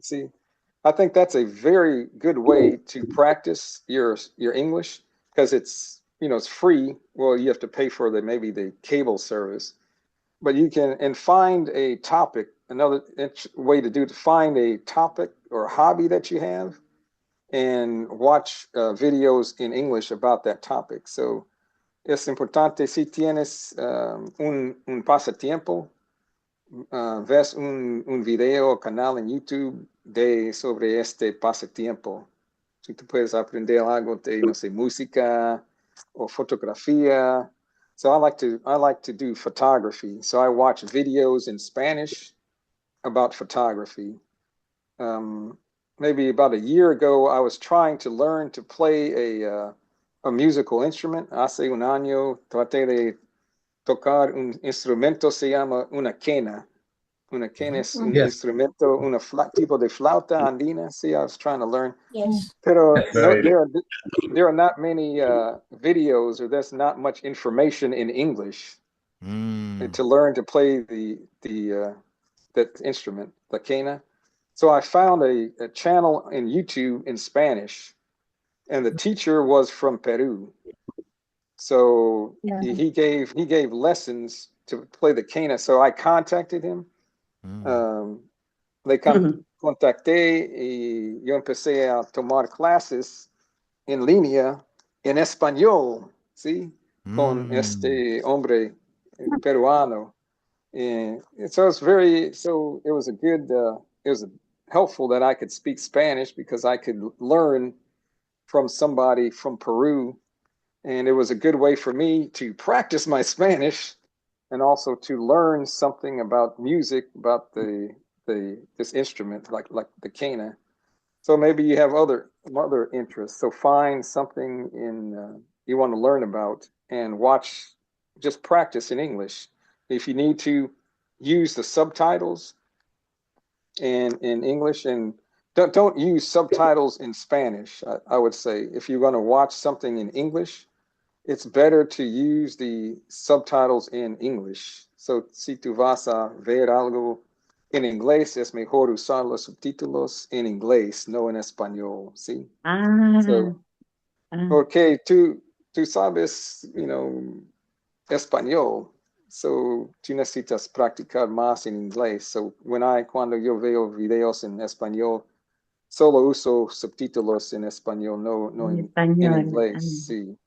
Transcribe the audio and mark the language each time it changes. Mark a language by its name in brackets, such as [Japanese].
[English] See, I think that's a very good way to practice your English because it's, it's free. Well, you have to pay for maybe the cable service, but you can, and find a topic. Another way to find a topic or hobby that you have and watch videos in English about that topic. [Spanish] So es importante si tienes un pasatiempo, ves un video o canal en YouTube sobre este pasatiempo. Si tú puedes aprender algo de, no sé, música o fotografía. [English] So I like to do photography. So I watch videos in Spanish about photography. Maybe about a year ago, I was trying to learn to play a musical instrument. [Spanish] Hace un año traté de tocar un instrumento, se llama una quena. Una quena es un instrumento, tipo de flauta andina. [English] See, I was trying to learn. Yes. Pero there are not many videos, or there's not much information in English to learn to play that instrument, la quena. So I found a channel in YouTube in Spanish, and the teacher was from Peru. So he gave lessons to play the quena. So I contacted him. [Spanish] Le contacté y yo empecé a tomar clases en línea en español, ¿sí? Con este hombre peruano. [English] And so it was it was helpful that I could speak Spanish because I could learn from somebody from Peru. And it was a good way for me to practice my Spanish and also to learn something about music, about this instrument, like the cana. So maybe you have other interests. So find something in you want to learn about and watch, just practice in English. If you need to, use the subtitles in English, and don't use subtitles in Spanish. I would say if you're going to watch something in English, it's better to use the subtitles in English. [Spanish] So si tú vas a ver algo en inglés, es mejor usar los subtítulos en inglés, no en español, ¿sí? So, okay, tú sabes, español. So, tú necesitas practicar más en inglés. So, cuando yo veo videos en español, solo uso subtítulos en español, no en inglés, sí.